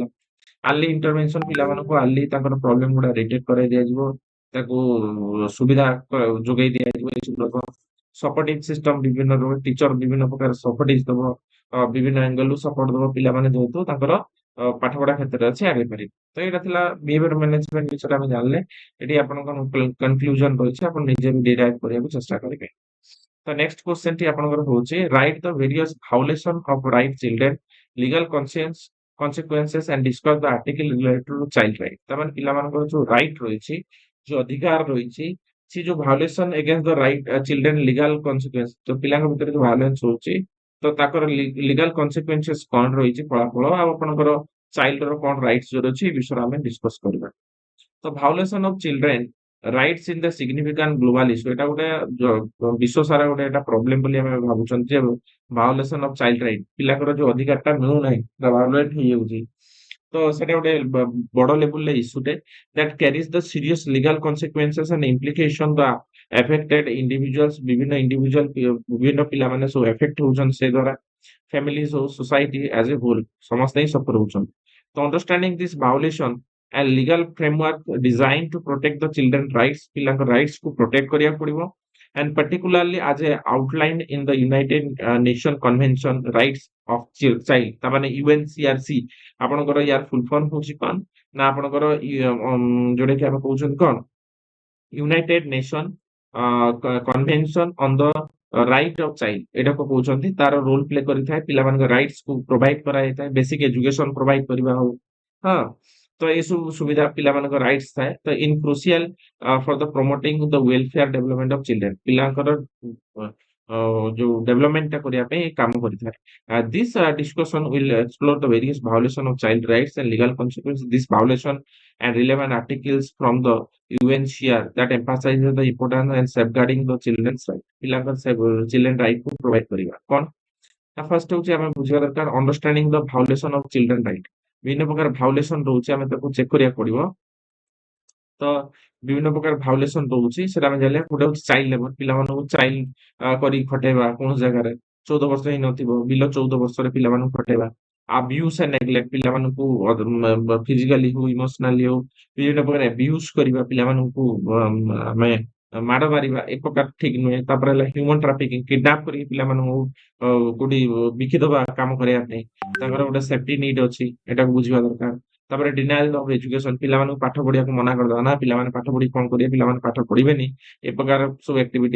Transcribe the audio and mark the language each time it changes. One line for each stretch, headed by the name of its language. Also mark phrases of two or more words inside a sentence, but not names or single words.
English: early intervention,
Odia: ପିଲାମାନଙ୍କୁ ଆର୍ଲି ତାଙ୍କର ପ୍ରୋବ୍ଲେମ ଗୁଡା ରିଡେକ୍ଟ କରାଇ ଦିଆଯିବ, ତାକୁ ସୁବିଧା ଯୋଗାଇ ଦିଆଯିବ, ଏସବୁ ଲୋକ
English: supporting system
Odia: ବିଭିନ୍ନ ରହୁଛି, ଟିଚର ବିଭିନ୍ନ ପ୍ରକାର ସପୋର୍ଟିଂ ଦବ, ବିଭିନ୍ନ ଆଙ୍ଗେଲରୁ ସପୋର୍ଟ ଦବ, ପିଲାମାନେ ଯେହେତୁ ତାଙ୍କର ପାଠ ପଢା କ୍ଷେତ୍ରରେ ଅଛି ଆଗେଇ ପାରିବେ। ତ ଏଇଟା ଥିଲା
English: behaviour management
Odia: ବିଷୟରେ ଆମେ ଜାଣିଲେ। ଏଠି ଆପଣଙ୍କ କନକ୍ଲୁଜନ ରହିଛି, ଆପଣ ନିଜେ ବି ଡିରାଇଭ୍ କରିବାକୁ ଚେଷ୍ଟା କରିବେ।
English: ତ next question
Odia: ଟି ଆପଣଙ୍କର ହଉଛି,
English: write the various violation of right children, legal consequences and discuss the article related to child right।
Odia: ତାମାନେ ପିଲାମାନଙ୍କର ଯୋଉ ରାଇଟ୍ ରହିଛି, ଯୋଉ ଅଧିକାର ରହିଛି, ସେ ଯୋଉ
English: violation against the right children, legal consequence,
Odia: ଯୋଉ ପିଲାଙ୍କ ଭିତରେ ଯୋଉ ଭାଉଲେନ୍ସ ହଉଛି, ତ ତାଙ୍କର
English: legal consequences
Odia: କଣ ରହିଛି, ଫଳାଫଳ, ଆଉ ଆପଣଙ୍କର ଚାଇଲ୍ଡର କଣ ରାଇଟ୍ସ ଯୋଉ ଅଛି, ଏ ବିଷୟରେ ଆମେ ଡିସ୍କସ କରିବା। ତ
English: violation of children rights in the significant global issue,
Odia: ଏଟା ଗୋଟେ ବିଶ୍ୱ ସାରା ଗୋଟେ ଏଟା ପ୍ରୋବ୍ଲେମ ବୋଲି ଆମେ ଭାବୁଛନ୍ତି ଯେ
English: violation of child right,
Odia: ପିଲାଙ୍କର ଯୋଉ ଅଧିକାରଟା ମିଳୁନାହିଁ, ଭାଉଲେଟ ହେଇଯାଉଛି, ତ ସେଟା ଗୋଟେ ବଡ ଲେଭେଲରେ ଇସ୍ୟୁଟେ
English: that carries the serious legal consequences and implication the affected individuals,
Odia: ବିଭିନ୍ନ ଇଣ୍ଡିଭିଜୁଆଲ ବିଭିନ୍ନ ପିଲାମାନେ ସବୁ ଏଫେକ୍ଟ ହଉଛନ୍ତି ସେ ଦ୍ୱାରା,
English: families ହଉ, society as a whole,
Odia: ସମସ୍ତେ ହିଁ ସଫର ହଉଛନ୍ତି।
English: ତ understanding this violation and legal framework designed to protect the children rights,
Odia: ପିଲାଙ୍କ ରାଇଟ୍ସ କୁ ପ୍ରୋଟେକ୍ଟ କରିବାକୁ ପଡିବ,
English: and particularly as a outlined in the United Nation Convention Rights of Child,
Odia: ତା ମାନେ UNCRC, ଆପଣଙ୍କର ୟାର
English: full form
Odia: ହଉଛି କଣ ନା ଆପଣଙ୍କର ଯୋଉଟା କି ଆମେ କହୁଛନ୍ତି କଣ, ୟୁନାଇଟେଡ ନେସନ କନଭେନସନ ଅନ ଦ ରାଇଟ୍ ଅଫ ଚାଇଲ୍ଡ, ଏଟାକୁ କହୁଛନ୍ତି। ତାର
English: role play
Odia: କରିଥାଏ, ପିଲାମାନଙ୍କ ରାଇଟ୍ସ କୁ ପ୍ରୋଭାଇଡ କରାଯାଇଥାଏ,
English: basic education
Odia: ପ୍ରୋଭାଇଡ କରିବା ହଉ, ହଁ, ତ ଏସବୁ ସୁବିଧା ପିଲାମାନଙ୍କ ରାଇଟ୍ସ ଥାଏ।
English: ତ in crucial for the promoting the welfare development of children,
Odia: ପିଲାଙ୍କର ଯୋଉ ଡେଭଲପମେଣ୍ଟ ଟା କରିବା ପାଇଁ କାମ କରିଥାଏ।
English: This discussion will explore the various violation of child rights and legal consequences. This violation and relevant articles from the UNCR that emphasizes the importance and safeguarding the children's right।
Odia: ପିଲାଙ୍କର
English: children right
Odia: କୁ provide କରିବା କଣ, ତା ଫାର୍ଷ୍ଟ ହଉଛି ଆମେ ବୁଝିବା ଦରକାର
English: understanding the violation of children right.
Odia: ବିଭିନ୍ନ ପ୍ରକାର ଭାଉଲେସନ ରହୁଛି, ଆମେ ତାକୁ ଚେକ୍ କରିବାକୁ ପଡିବ। ତ ବିଭିନ୍ନ ପ୍ରକାର ଭାଉଲେସନ ରହୁଛି, ସେଟା ଆମେ ଜାଣିଲେ। ଗୋଟେ ହଉଛି
English: child labour,
Odia: ପିଲାମାନଙ୍କୁ ଚାଇଲ୍ଡ କରି ଖଟେଇବା, କୌଣସି ଜାଗାରେ 14 ବର୍ଷ ହେଇନଥିବ, ବିଲ 14 ବର୍ଷରେ ପିଲାମାନଙ୍କୁ ଖଟେଇବା,
English: abuse and neglect
Odia: ପିଲାମାନଙ୍କୁ physically ହଉ emotionally ହଉ ବିଭିନ୍ନ ପ୍ରକାର abuse କରିବା ପିଲାମାନଙ୍କୁ ଆମେ ମାଡ ମାରିବା ଏ ପ୍ରକାର ଠିକ ନୁହେଁ। ତାପରେ ହେଲା
English: human trafficking
Odia: କିଡନାପ କରିକି ପିଲାମାନଙ୍କୁ କୋଉଠି ବିକିଦବା କାମ କରିବା ପାଇଁ ତାଙ୍କର ଗୋଟେ
English: safety need
Odia: ଅଛି ଏଟାକୁ ବୁଝିବା ଦରକାର। ତାପରେ
English: denial of education
Odia: ପିଲାମାନଙ୍କୁ ପାଠ ପଢିବାକୁ ମନା କରିଦବା ନା ପିଲାମାନେ ପାଠ ପଢି କଣ କରିବେ ପିଲାମାନେ ପାଠ ପଢିବେନି ଏ ପ୍ରକାର ସବୁ ଆକ୍ଟିଭିଟିଜ।